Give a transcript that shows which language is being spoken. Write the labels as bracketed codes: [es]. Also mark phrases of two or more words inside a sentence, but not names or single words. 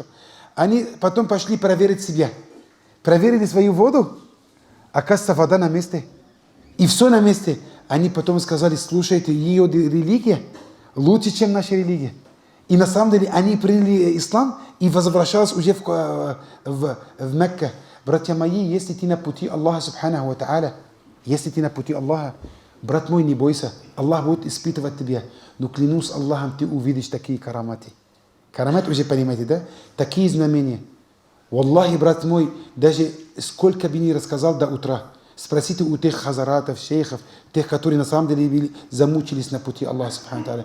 [ru] Они потом пошли проверить себя. Проверили свою воду, оказывается, вода на месте. И все на месте. Они потом сказали, слушайте, ее религия лучше, чем наша религия. И на самом деле они приняли ислам и возвращались уже в Мекку. Братья мои, если ты на пути Аллаха, [ar] سبحانه وتعالى, [ru] если ты на пути Аллаха, брат мой, не бойся, Аллах будет испытывать тебя. Но клянусь Аллахом, ты увидишь такие караматы. Карамат уже понимаете, да? Такие знамения. Валлахи, брат мой, даже сколько бы ни рассказал до утра, спросите у тех хазаратов, шейхов, тех, которые на самом деле замучились на пути Аллаха, [ar] سبحانه تعالى.